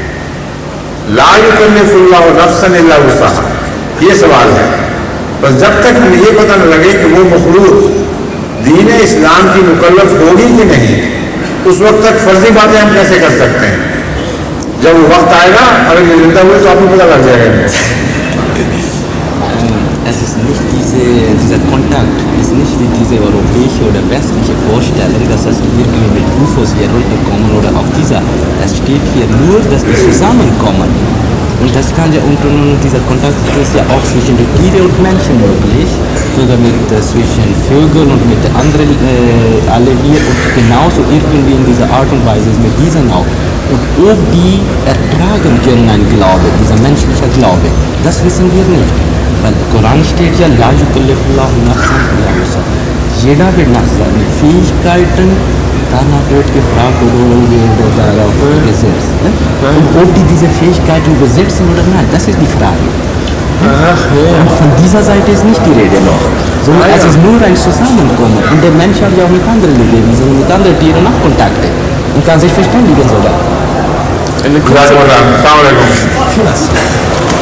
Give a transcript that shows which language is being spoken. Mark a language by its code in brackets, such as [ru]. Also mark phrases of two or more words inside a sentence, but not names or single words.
[ar] لا یکلف اللہ نفسا الا وسعہا [ur] یہ سوال ہے. بس جب تک ہمیں یہ پتہ نہ لگے کہ وہ مخلوق دین اسلام کی مکلف ہوگی کہ نہیں اس وقت تک فرضی باتیں ہم کیسے کر سکتے ہیں. جب وہ وقت آئے گا اگر یہ زندہ ہوئے تو آپ کو پتہ لگ جائے گا. [de] Es ist nicht dieser Kontakt, ist nicht wie diese europäische oder westliche Vorstellung, dass das irgendwie mit UFOs hier runterkommen oder auf dieser. Es steht hier nur, dass die zusammenkommen. Und das kann ja dieser Kontakt ist ja auch zwischen den Tieren und Menschen möglich, sogar zwischen Vögeln und mit anderen alle hier und genauso irgendwie in dieser Art und Weise ist mit diesen auch. Und ob die ertragen können einen Glaube, dieser menschliche Glaube, das wissen wir nicht. Weil im Koran steht ja, [ar] لا يكلف الله نفسا إلا وسعها. [de] Jeder wird nach seinen Fähigkeiten danach wird gefragt oder darauf gesetzt. Ne? Und ob die diese Fähigkeiten besitzen oder nein, das ist die Frage. Und von dieser Seite ist nicht die Rede noch. Sondern es ist nur ein Zusammenkommen. Und der Mensch hat ja auch mit anderen Lebewesen, mit anderen Tieren auch Kontakte. Und kann sich verständigen sogar. [ar] السلام عليكم.